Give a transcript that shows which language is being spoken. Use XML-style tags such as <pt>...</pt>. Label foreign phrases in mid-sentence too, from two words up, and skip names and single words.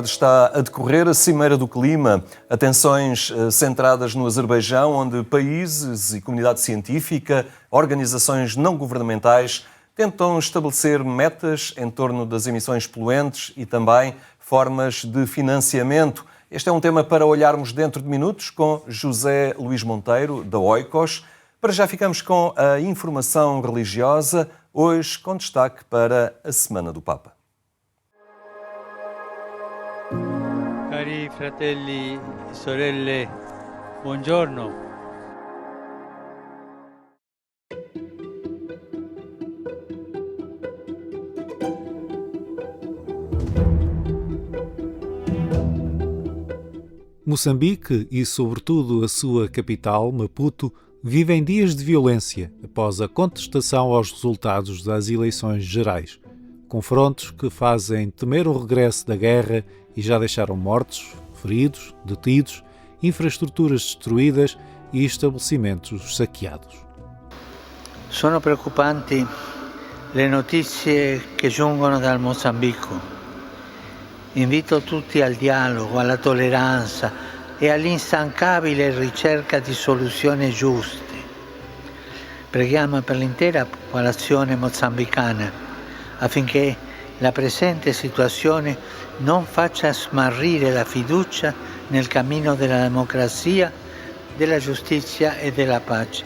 <pt>Está a decorrer a Cimeira do Clima. Atenções centradas no Azerbaijão, onde países e comunidade científica, organizações não governamentais tentam estabelecer metas em torno das emissões poluentes e também formas de financiamento. Este é um tema para olharmos dentro de minutos com José Luís Monteiro, da Oikos. Para já ficamos com a informação religiosa, hoje com destaque para a Semana do Papa.</pt> <it>Cari fratelli e sorelle, buongiorno.</it> <pt>Moçambique e, sobretudo, a sua capital, Maputo, vivem dias de violência após a contestação aos resultados das eleições gerais. Confrontos que fazem temer o regresso da guerra e já deixaram mortos, feridos, detidos, infraestruturas destruídas e estabelecimentos saqueados.</pt> <it>Sono preoccupanti le notizie che giungono dal Mozambico. Invito tutti al dialogo, alla tolleranza e all'instancabile ricerca di soluzioni giuste. Preghiamo per l'intera popolazione mozambicana affinché la presente situazione non faccia smarrire la fiducia nel cammino della democrazia, della giustizia e della pace.</it>